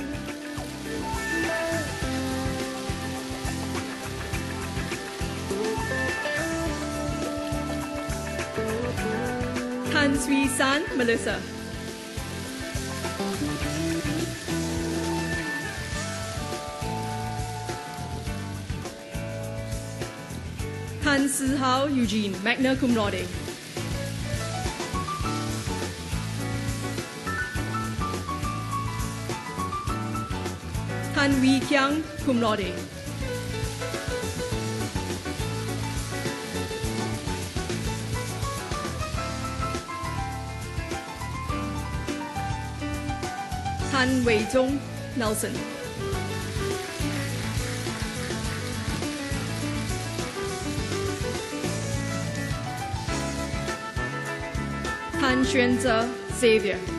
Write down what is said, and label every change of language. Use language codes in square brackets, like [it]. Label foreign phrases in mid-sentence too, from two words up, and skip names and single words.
[en] Tan Sui San Melissa. Tan Si Hao Eugene, [la] magna cum laude. [en] Tan Wee Kiang, [la] cum laude. [en] Tan Wei Zhong Nelson. Tan Xuanze Xavier.